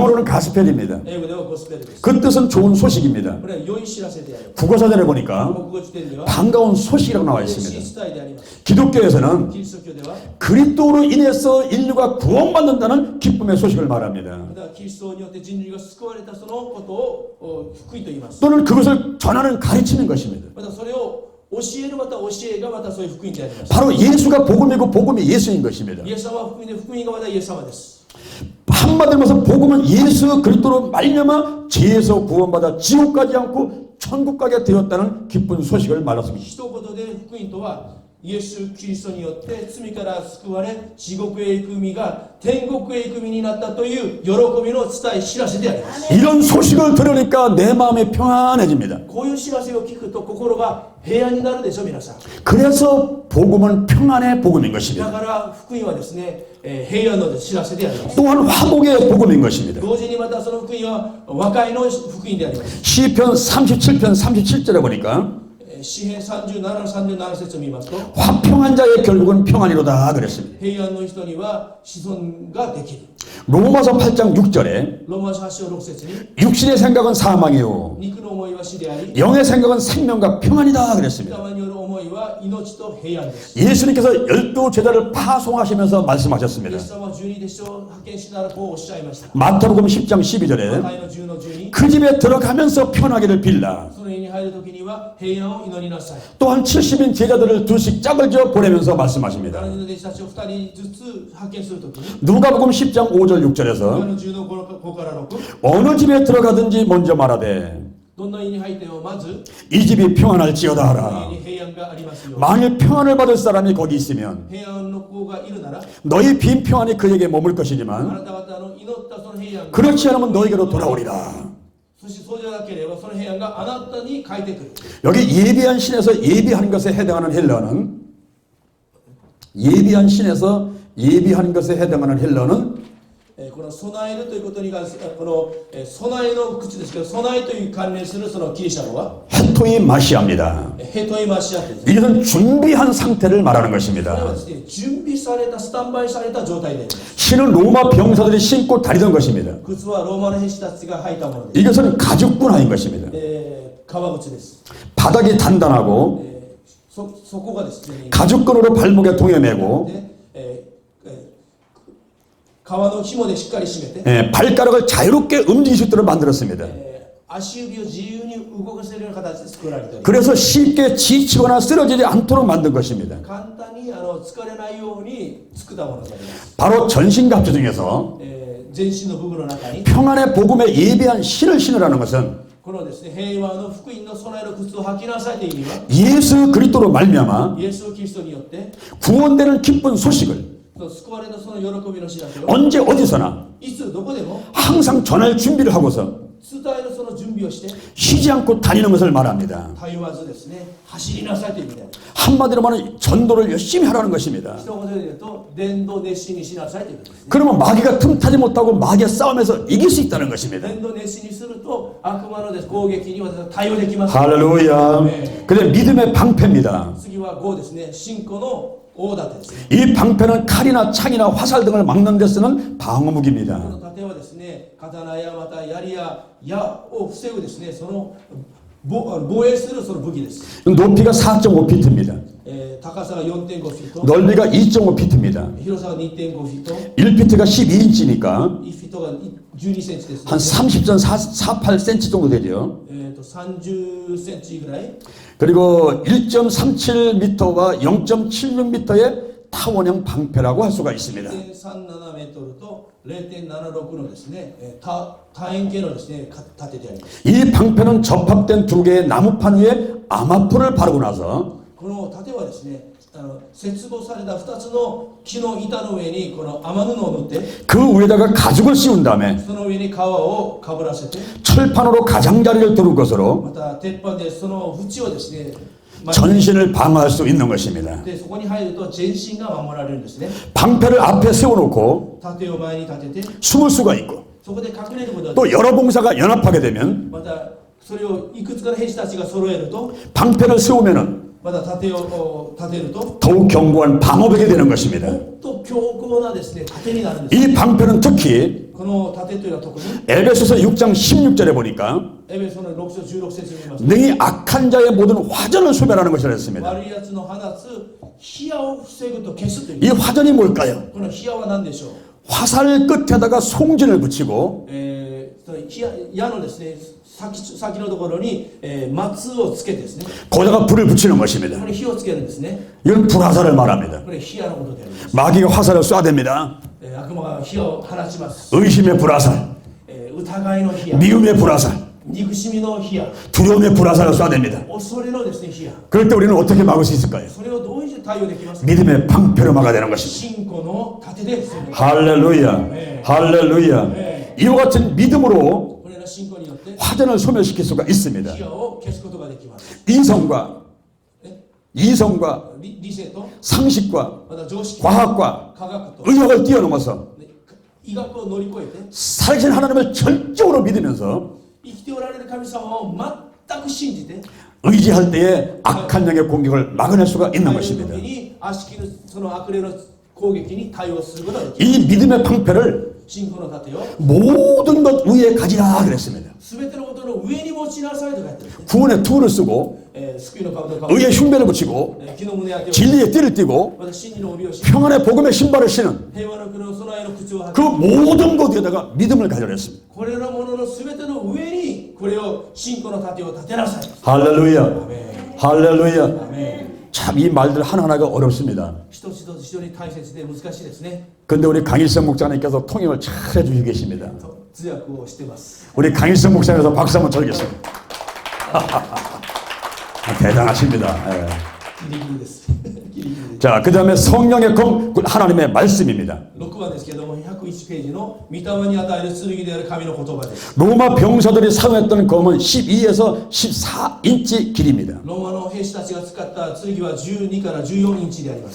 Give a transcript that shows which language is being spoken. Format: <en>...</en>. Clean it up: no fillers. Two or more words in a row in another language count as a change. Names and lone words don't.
<ko>영어로는 가스펠입니다.</ko> <ja>英語ではゴスペルです。</ja> <ko>그 뜻은 좋은 소식입니다.</ko> <ja>これは良い知らせである。</ja> <ko>국어사전에 보니까</ko> <ja>国語辞典では</ja> <ko>반가운 소식이라고 나와</ko> <ja>嬉しい</ja> <ko>있습니다.</ko> <ja>伝えであります。</ja> <ko>기독교에서는</ko> <ja>キリスト教では</ja> <ko>그리스도로 인해서 인류가 구원받는다는 기쁨의 소식을 말합니다.</ko> <ja>またキリストによって人類が救われたそのことを福音と言います。</ja> <ko>또는 그것을 전하는 가르치는 것입니다.</ko> <ja>またそれを教えるまた教えがまたそういう福音であります。</ja> <ko>바로 예수가 복음이고 복음이 예수인 것입니다.</ko> <ja>イエス様は福音で福音がまたイエス様です。</ja> <ko>한마디로 말해서 복음은 예수 그리스도로 말미암아 죄에서 구원받아 지옥 가지 않고 천국 가게 되었다는 기쁜 소식을 말했습니다.</ko> <ja>一言で福音とはイエス・キリストによって罪から救われ地獄へ行く身が天国へ行く身になったという喜びの伝え知らせであります。</ja> <ko>이런 소식을 들으니까 내 마음이 평안해집니다.</ko> <ja>こういう知らせを聞くと心が平安になるでしょ皆さん。</ja> <ko>그래서 복음은 평안의 복음인</ko> <ja>だ</ja> <ko>것입니다.</ko> <ja>から福音はですね、平安の知らせであります。</ja> <ko>또한 화목의 복음인 것입니다.</ko> <ja>同時にまたその福音は和解の福音であります。</ja> <ko>시편 37편 37절에 보니까</ko> <ja>詩編37の37節を見ますと</ja> <ko>화평한 자의 결국은 평안이로다 그랬습니다.</ko> <ja>平安の人には子孫ができる。</ja> <ko>로마서 8장 6절에</ko> <ja>ローマ書8章6節に</ja> <ko>육신의 생각은 사망이요</ko> <ja>肉の思いは死であり</ja> <ko>영의 생각은 생명과 평안이다 그랬습니다.</ko> <ja>御霊による思いは命と平安です。</ja> <ko>예수님께서 12제자를 파송하시면서</ko> <ja>イエ</ja> <ko>말씀하셨습니다.</ko> <ja>ス様は12弟子を派遣しながらこうおっしゃいました。</ja> <ko>마태복음 10장</ko> <ja>マ</ja> <ko>12절에</ko> <ja>タイの10の12</ja> <ko>그 집에 들어가면서 편하기를 빌라.</ko> <ja>その家に入るときには平安を祈りなさい。</ja> <ko>또한 70인 제자들을 둘씩 짝을 지어 보내면서 말씀하십니다.</ko> <ja>7人の弟子たちを2人ずつ派遣するときに</ja> <ko>누가복음 10장 5절</ko> <ja>ルカ</ja> <ko>6절에서</ko> <ja>の10の5から6</ja> <ko>어느 집에 들어가든지 먼저 말하되</ko> <ja>どんな家に入ってもまず</ja> <ko>이 집이 평안할지어다</ko> <ja>家</ja> <ko>하라.</ko> <ja>に平安がありますように。</ja> <ko>만일 평안을 받을 사람이 거기 있으면</ko> <ja>平安の子がいるなら</ja> <ko>너희 빈 평안이 그에게 머물</ko> <ja>あ</ja> <ko>것이지만</ko> <ja>なた方の祈ったその平安が</ja> <ko>그렇지 않으면 너에게로 돌아오리라.</ko> <ja>そしてそうじゃなければその平安があなたに返ってくる。</ja> <ko>여기 예비한 신에서 예비한 것에 해당하는 헬러는 예비한 신에서 예비한 것에 해당하는 헬러는</ko> <ja>この備えるということに関してこの備えの口ですけど備えという関連するそのギリシャ語は</ja> <ko>헤토이 마시아입니다.</ko> <ja>ヘトイマシアってですね。</ja> <ko>이것은 준비한 상태를 말하는</ko> <ja>これは</ja> <ko>것입니다.</ko> <ja>ですね準備されたスタンバイされた状態であります。</ja> <ko>신은 로마 병사들이 신고 다니던 것입니다.</ko> <ja>靴はローマの兵士たちが履いたものです。</ja> <ko>이것은 가죽분화인 것입니다.</ko> <ja>革靴です。</ja> <ko>바닥이 단단하고</ko> <ja>そこがですね</ja> <ko>가죽끈으로 발목에 동여매고</ko> <ja>で革の紐でしっかり締めて</ja> <ko>발가락을 자유롭게 움직일 수 있도록 만들었습니다.</ko> <ja>足指を自由に動かせるような形で作られております。</ja> <ko>그래서 쉽게 지치거나 쓰러지지 않도록 만든 것입니다.</ko> <ja>簡単に疲れないように作ったものであります。</ja> <ko>바로 전신갑주 중에서</ko> <ja>全身の部分の中に</ja> <ko>평안의 복음에 예비한 신을 신으라는 것은</ko> <ja>このですね平和の福音の備える靴を履きなさいという意味は</ja> <ko>예수 그리스도로 말미암아</ko> <ja>イエス・キリストによって</ja> <ko>구원되는 기쁜 소식을</ko> <ja>救われたその喜びの知らせを</ja> <ko>언제 어디서나</ko> <ja>いつどこでも</ja> <ko>항상 전할 준비를 하고서</ko> <ja>伝えるその準備をして</ja> <ko>쉬지 않고 다니는 것을 말합니다.</ko> <ja>たゆまずですね走りなさいという意味であります。</ja> <ko>한마디로 말하면 전도를 열심히 하라는 것입니다.</ko> <ja>一言で言うと伝道熱心にしなさいということですね。</ja> <ko>그러면 마귀가 틈타지 못하고 마귀의 싸움에서 이길 수 있다는 것입니다.</ko> <ja>伝道熱心にすると悪魔の攻撃に私は対応できます。</ja> <ko>할렐루야. 그래 믿음의 방패입니다.</ko> <ja>次は5ですね信仰の大盾ですね。</ja> <ko>이 방패는 칼이나 창이나 화살 등을 막는 데 쓰는</ko> <ja>こ</ja> <ko>방어무기입니다.</ko> <ja>の盾はですね刀やまた槍や矢を防ぐですねその防衛するその武器です。</ja> <ko>높이가 4.5피트입니다.</ko> <ja>高さが 4.5 フィート</ja> <ko>넓이가 2.5피트입니다.</ko> <ja>広さが 2.5 フィート</ja> <ko>1피트가 12인치니까</ko> <ja>1フィートが12センチです、ね。</ja> <ko>한 30.48cm 정도 되죠.</ko> <ja>30 センチぐらい</ja> <ko>그리고 1.37m와 0.76m의 타원형 방패라고 할 수가 있습니다.</ko> <ja>1.37 メートルと 0.76のですね楕円形のですね盾であります。</ja> <ko>이 방패는 접합된 두 개의 나무판 위에 암화풀을 바르고 나서</ko> <ja>この盾はですね接合された2つの木の板の上にこの雨布を塗って</ja> <ko>그 위에다가 가죽을 씌운 다음에</ko> <ja>その上に皮をかぶらせて</ja> <ko>철판으로 가장자리를 두는 것으로</ko> <ja>また鉄板でその縁をですね</ja> <ko>전신을 방어할 수 있는 것입니다.</ko> <ja>でそこに入ると全身が守られるんですね。</ja> <ko>방패를 앞에 세워놓고</ko> <ja>盾を前に立てて</ja> <ko>숨을 수가 있고</ko> <ja>そこで隠れることができ</ja> <ko>또 여러 봉사가 연합하게 되면</ko> <ja>またそれをいくつかの兵士たちが揃えると</ja> <ko>방패를 세우면은</ko> <ja>また盾を立てると</ja> <ko>더욱 견고한 방어벽이 되는 것입니다.</ko> <ja>もっと強固なですね盾になるんです。</ja> <ko>이 방패는 특히</ko> <ja>この盾というのは特に</ja> <ko>에베소서 6장 16절에 보니까</ko> <ja>エベソの6章16節に見ますと</ja> <ko>능히 악한 자의 모든 화전을 소멸하는 것이라 했습니다.</ko> <ja>悪いやつの放つ火矢を防ぐと消すという</ja> <ko>이 화전이 뭘까요?</ko> <ja>この火矢は何でしょう。</ja> <ko>화살 끝에다가 송진을 붙이고</ko> <ja>その矢のですね先のところに、松をつけてですね</ja> <ko>거기다가 불을 붙이는 것입니다.</ko> <ja>これ火をつけるんですね。</ja> <ko>이건 불화살을 말합니다.</ko> <ja>これ火矢のことであります。</ja> <ko>마귀가 화살을 쏴댑니다.</ko> <ja>悪魔が火を放ちます。</ja> <ko>의심의 불화살,</ko> <ja>疑いの火矢、</ja> <ko>미움의 불화살,</ko> <ja>憎しみの火や</ja> <ko>두려움의 불화살을 쏴댑니다.</ko> <ja>恐れのですね火や</ja> <ko>그럴 때 우리는 어떻게 막을 수 있을까요?</ko> <ja>それをどうして対応できますか</ja> <ko>믿음의 방패로 막아야 되는 것입니다.</ko> <ja>信仰の盾で防ぐ</ja> <ko>할렐루야, 할렐루야. 이와 같은 믿음으로</ko> <ja>これら信仰によって</ja> <ko>화전을 소멸시킬 수가 있습니다.</ko> <ja>火を消すことができます</ja> <ko>이성과 え 이성과</ko> <ja>理性と</ja> <ko>상식과</ko> <ja>また常識</ja> <ko>과학과</ko> <ja>科学と</ja> <ko>의학을 뛰어넘어서</ko> <ja>ね医学を乗り越えて</ja> <ko>살아계신 하나님을 절적으로 믿으면서</ko> <ja>生きておられる神様を全く信じて</ja> <ko>의지할 때에 악한 영의 공격을 막아낼 수가 있는</ko> <ja>対応</ja> <ko>것입니다.</ko> <ja>時に悪しきるその悪霊の攻撃に対応することができる</ja> <ko>이 믿음의 방패를</ko> <ja>信仰の盾を</ja> <ko>모든 것 위에 가지라 그랬습니다.</ko> <ja>全てのことの上に持ちなさいと書いてあるんですね</ja> <ko>구원의 투를 쓰고</ko> <ja>救いの兜をかぶ</ja> <ko>의의 흉배를 붙이고</ko> <ja>木の胸当てを</ja> <ko>진리의 띠를 띠고</ko> <ja>また真理の帯をし</ja> <ko>평안의 복음의 신발을 신은</ko> <ja>平和の国の備えの口を履</ja> <ko>그</ko> <ja>く</ja> <ko>모든 것 위에다가 믿음을 가지라 했습니다.</ko> <ja>これらものの全ての上にこれを信仰の盾を立てなさい</ja> <ko>할렐루야,</ko> <ja>アメ</ja> <ko>할렐루야.</ko> <ja>ンアメン</ja> <ko>참 이 말들 하나하나가 어렵습니다.</ko> <ja>一つ一つ非常に大切で難しいですね</ja> <ko>근데 우리 강일성 목사님께서 통역을 잘 해주시고 계십니다.</ko> <ja>と通訳をしてます</ja> <ko>우리 강일성 목사님께서 박수 한번 쳐주겠습니다. 대단하십니다. 예.</ko> <ja>ギリギリですギリギリです</ja> <ko>자, 그 다음에 성령의 검, 하나님의 말씀입니다.</ko> <ja>6 番ですけれども101ページの御霊に与える剣である神の言葉です</ja> <ko>로마 병사들이 사용했던 검은 12에서 14인치 길입니다.</ko> <ja>ローマの兵士たちが使った剣は12から14インチであります</ja>